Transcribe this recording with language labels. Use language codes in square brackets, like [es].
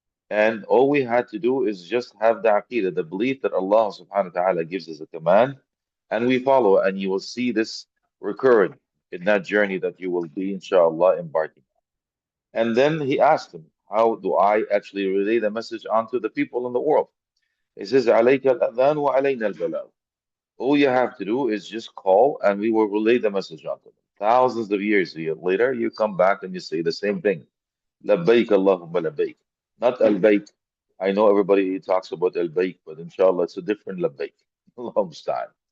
[en] And all we had to do is just have the aqidah, the belief that Allah subhanahu wa ta'ala gives us a command and we follow, and you will see this recurring in that journey that you will be, inshallah, embarking. And then he asked him, how do I actually relay the message onto the people in the world? He says, [ar] عليك الأذان وعلينا البلاغ. [en] All you have to do is just call and we will relay the message onto them. Thousands of years later, you come back and you say the same thing. [ar] لبيك اللهم لبيك. [en] Not al-bayk. I know everybody talks about al-bayk, but inshallah it's a different labbayk. Allahumma musta'an.